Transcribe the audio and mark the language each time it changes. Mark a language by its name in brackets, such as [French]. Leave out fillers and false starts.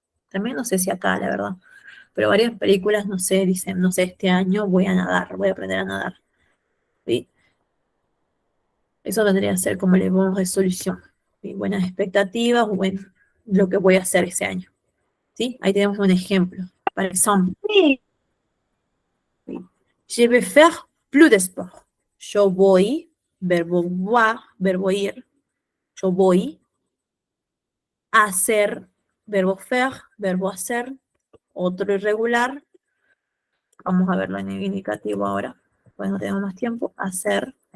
[Spanish] También no sé si acá, la verdad. Pero varias películas, no sé, dicen, no sé, este año voy a nadar, voy a aprender a nadar. ¿Sí? Eso vendría a ser como la buena resolución. ¿Sí? Buenas expectativas, lo que voy a hacer ese año. ¿Sí? Ahí tenemos un ejemplo. Por ejemplo, sí, [French] je vais faire plus de sport. [Spanish] Yo voy, verbo voir, verbo ir. Yo voy a hacer, verbo faire, verbo hacer, otro irregular, Vamos a verlo en el indicativo ahora, pues no tenemos más tiempo. Hacer.